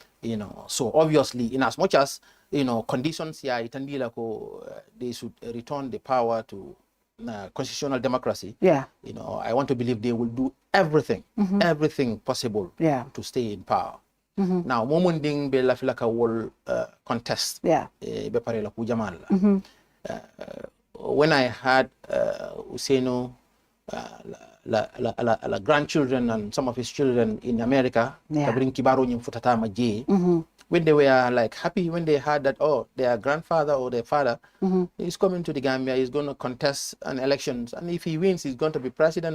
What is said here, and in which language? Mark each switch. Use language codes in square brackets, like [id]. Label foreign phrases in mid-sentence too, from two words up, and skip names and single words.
[en] You know, so obviously, in as much as, you know, conditions they should return the power to constitutional democracy. Yeah. You know, I want to believe they will do everything, everything possible to stay in power. Now, moment [man] ding be la filaka [en] will contest. Yeah. When I had Useno, la grandchildren and some of his children in America, when they were like happy when they heard that, oh, their grandfather or their father is coming to the Gambia, he's going to contest an elections, and if he wins, he's going to be president.